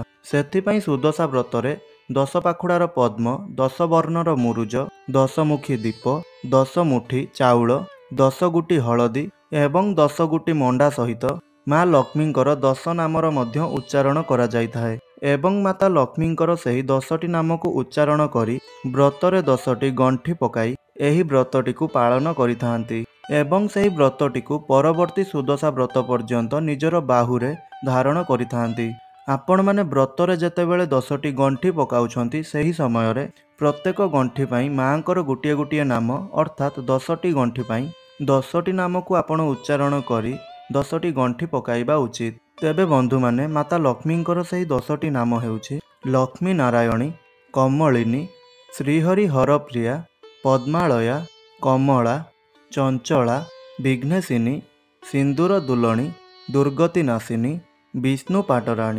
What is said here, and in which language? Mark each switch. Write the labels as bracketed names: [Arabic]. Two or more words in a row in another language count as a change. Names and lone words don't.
[Odia] ସେଥିପାଇଁ ସୁଦଶା ବ୍ରତରେ 10 ପାଖୁଡ଼ାର ପଦ୍ମ 10 ବର୍ଣ୍ଣର ମୁରୁଜ 10 ମୁଖୀ ଦୀପ 10 ମୁଠି ଚାଉଳ 10 ଗୁଟି ହଳଦୀ ଏବଂ 10 ଗୁଟି ମଣ୍ଡା ସହିତ ମାଆ ଲକ୍ଷ୍ମୀଙ୍କର 10 ନାମର ମଧ୍ୟ ଉଚ୍ଚାରଣ କରା ଯାଇଥାଏ ଏବଂ ମାତା ଲକ୍ଷ୍ମୀଙ୍କର ସେହି 10ଟି ନାମ କୁ ଉଚ୍ଚାରଣ କରି ବ୍ରତରେ 10ଟି ଗଣ୍ଠି ପକାଇ ଏହି ବ୍ରତଟି କୁ ପାଳନ କରିଥାନ୍ତି ଏବଂ ସେହି ବ୍ରତଟି କୁ ପରବର୍ତ୍ତୀ ସୁଦଶା ବ୍ରତ ପର୍ଯ୍ୟନ୍ତ ନିଜର ବାହୁରେ ଧାରଣ କରିଥାନ୍ତି। ଆପଣମାନେ ବ୍ରତରେ ଯେତେବେଳେ 10ଟି ଗଣ୍ଠି ପକାଉଛନ୍ତି ସେହି ସମୟରେ ପ୍ରତ୍ୟେକ ଗଣ୍ଠି ପାଇଁ ମାଆଙ୍କର ଗୋଟିଏ ଗୋଟିଏ ନାମ ଅର୍ଥାତ୍ 10ଟି ଗଣ୍ଠି ପାଇଁ 10ଟି ନାମକୁ ଆପଣ ଉଚ୍ଚାରଣ କରି 10ଟି ଗଣ୍ଠି ପକାଇବା ଉଚିତ। ତେବେ ବନ୍ଧୁମାନେ ମାତା ଲକ୍ଷ୍ମୀଙ୍କର ସେହି 10ଟି ନାମ ହେଉଛି ଲକ୍ଷ୍ମୀ ନାରାୟଣୀ, କମଳିନୀ, ଶ୍ରୀହରି ହରପ୍ରିୟା, ପଦ୍ମାଳୟା, କମଳା, ଚଞ୍ଚଳା, ବିଘ୍ନେଶିନୀ, ସିନ୍ଦୁର ଦୁଲଣୀ, ଦୁର୍ଗତି ନାଶିନୀ, ବିଷ୍ଣୁ ପାଟରାଣୀ।